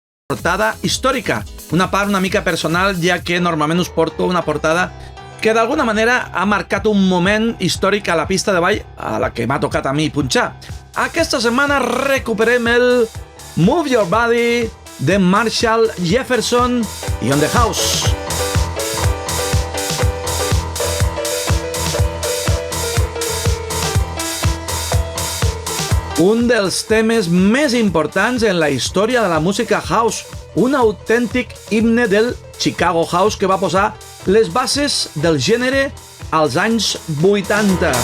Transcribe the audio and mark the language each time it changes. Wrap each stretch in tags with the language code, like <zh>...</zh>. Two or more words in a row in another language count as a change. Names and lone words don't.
<ca>portada històrica. Una part una mica personal, ja que normalment us porto una portada que d'alguna manera ha marcat un moment històric a la pista de ball a la que m'ha tocat a mi punxar. Aquesta setmana recuperem el Move Your Body de Marshall Jefferson i On The House. Un dels temes més importants en la història de la música house, un autèntic himne del Chicago House que va posar les bases del gènere als anys 80.</ca>